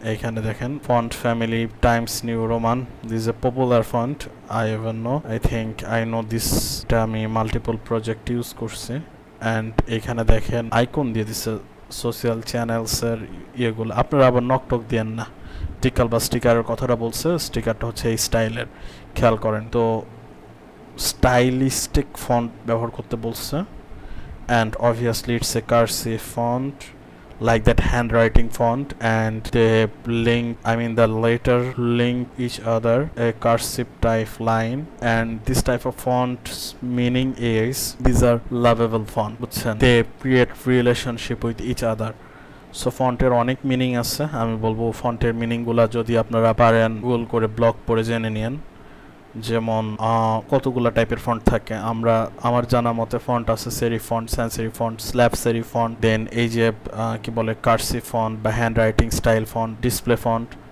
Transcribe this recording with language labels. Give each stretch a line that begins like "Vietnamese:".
Bangla: এখানে দেখেন font family Times new Roman,
English: this is a popular font, I ever know, I think I know দিসটা,
Bangla: আমি multiple project use করছি। And এখানে দেখেন icon দিয়ে দিচ্ছে সোশ্যাল চ্যানেলসের ইয়েগুলো। আপনারা আবার নকটক দিয়েন না, ডিকাল বা স্টিকারের কথাটা বলছে, স্টিকারটা হচ্ছে এই স্টাইলের, খেয়াল করেন। তো স্টাইলিস্টিক ফন্ট ব্যবহার করতে বলছে,
English: and obviously it's a cursive font like that handwriting font, and they the letter link each other, a cursive type line, and this type of font's meaning is these are lovable font, বুঝছেন, they create relationship with each other.
Bangla: So ফন্টের অনেক meaning আছে, আমি বলবো ফন্টের মিনিংগুলো যদি আপনারা পারেন গুগল করে ব্লগ পড়ে জেনে নিন। যেমন কতগুলা টাইপের ফন্ট থাকে। আমার জানা মতে ফন্ট আছে serif font, স্যান্স serif font, slab serif font, দেন এই যে কি বলে কার্সিভ ফন্ট বা hand writing style font, display font.